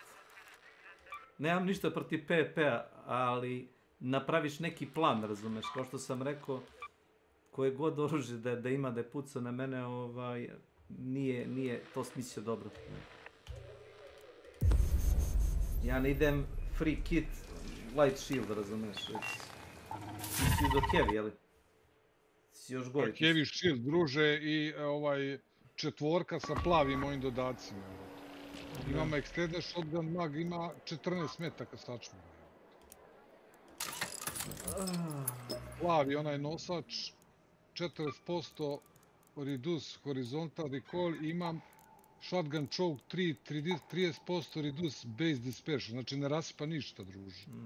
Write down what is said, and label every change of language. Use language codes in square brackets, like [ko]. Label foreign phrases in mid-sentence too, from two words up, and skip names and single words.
[sr] Nemam ništa protiv PvP-a, ali napraviš neki plan, razumeš, kao što sam rekao, koje god oružje da ima da je pucao na mene, nije to smislio dobro. Ja ne idem [en] free kit, light shield, [sr] razumeš, si do heavy, jeli? Si još gori. [en] Heavy shield, [sr] druže, i četvorka sa plavim mojim dodacima. Imamo [en] extended shotgun mag, [sr] ima 14 metaka sačma. Plavi onaj nosač, [en] 40% reduce horizontal recoil, imam shotgun choke 30% reduce base dispersion, [sr] znači ne rasipa ništa, druže.